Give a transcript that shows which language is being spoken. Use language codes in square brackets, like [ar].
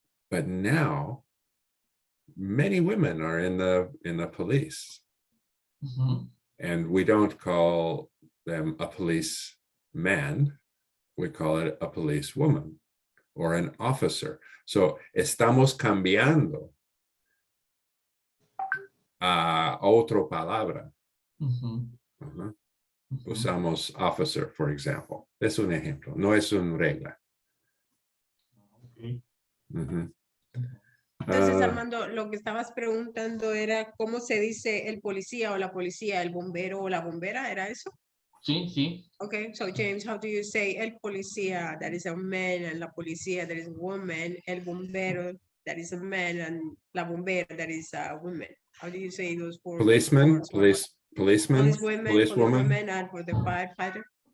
[en] But now many women are in the police, and we don't call them a policeman, we call it a policewoman or an officer. [es] So estamos cambiando a otra palabra. Usamos [en] officer, for example. [es] Es un ejemplo, no es una regla. Entonces, Armando, lo que estabas preguntando era cómo se dice el policía o la policía, el bombero o la bombera, ¿era eso? Sí, sí. [en] Okay, so James, how do you say el policía, that is a man, and la policía, that is a woman, el bombero, that is a man, and la bombera, that is a woman? How do you say those four? Policeman, policeman, policewoman, and for the firefighter?